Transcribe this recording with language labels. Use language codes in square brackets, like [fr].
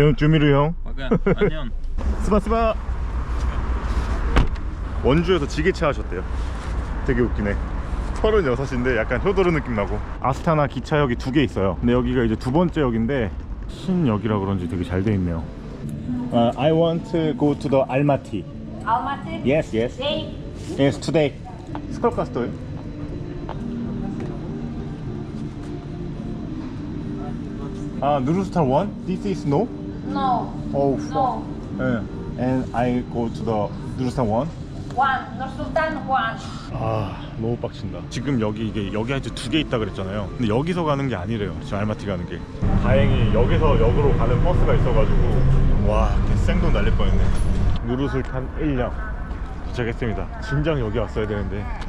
[ko] 주미루 형. 안녕. 스바. 원주에서 지게차 하셨대요. 되게 웃기네. 36인데 약간 효도르 느낌 나고. 아스타나 기차역이 2개 있어요. 근데 여기가 이제 2번째 역인데 신역이라 그런지 되게 잘 돼 있네요. [en] I want to go to the Almaty. Almaty? Yes. Day? Yes, today. [ru] Сколько стоит? [en] 누르스탄 1? This is no? No. Oh, No. And I go to the 누르스탄 1? One. Nursultan one. [ko] 너무 빡친다. 지금 여기 하여튼 2개 있다 그랬잖아요. 근데 여기서 가는 게 아니래요. 지금 알마티 가는 게. 다행히 여기서 역으로 가는 버스가 있어가지고 와 생돈 날릴 뻔했네. 누르술탄 1역 도착했습니다. 진작 여기 왔어야 되는데.